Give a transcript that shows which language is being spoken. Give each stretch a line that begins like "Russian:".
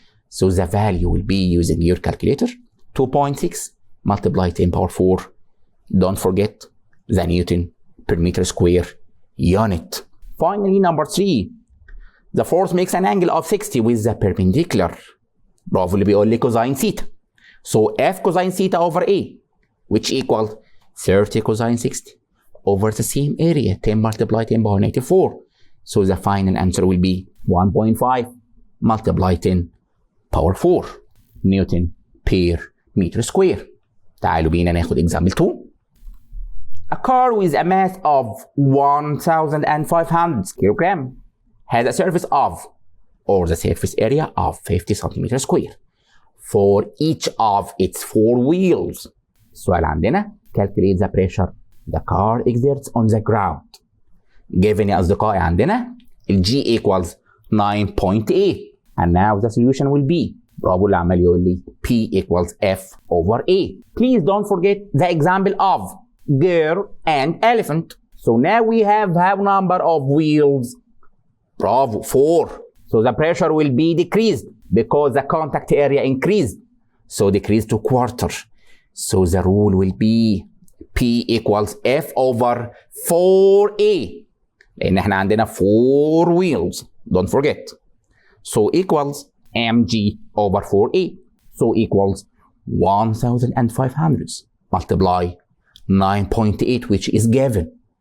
English: So the value will be, using your calculator, 2.6 multiplied 10 power 4. Don't forget the Newton per meter square unit. Finally, number 3, the force makes an angle of 60 with the perpendicular.
Arabic: برافو اللي بيقول لي cosine theta.
English: So F cosine theta over A, which equals 30 cosine 60 over the same area, 10 multiplied 10 power negative 4. So the final answer will be 1.5 multiplied 10 power 4 Newton per meter square.
Arabic: تعالوا بينا ناخد example 2.
English: A car with a mass of 1,500 kilogram has a surface of, or the surface area of 50 centimeter square for each of its 4 wheels.
Arabic: السؤال عندنا
English: calculate the pressure the car exerts on the ground. Given
Arabic: يا أصدقائي عندنا ال
English: G equals 9.8 and now the solution will be,
Arabic: برافو اللي عمال يقول لي
English: P equals F over A. Please don't forget the example of girl and elephant. So now we have number of wheels. Bravo, 4. So the pressure will be decreased because the contact area increased. So decreased to quarter. So the rule will be P equals F over 4A.
Arabic: لأن احنا عندنا 4 wheels.
English: Don't forget. So equals mg over 4A. So equals 1,500 multiply 9.8, which is given.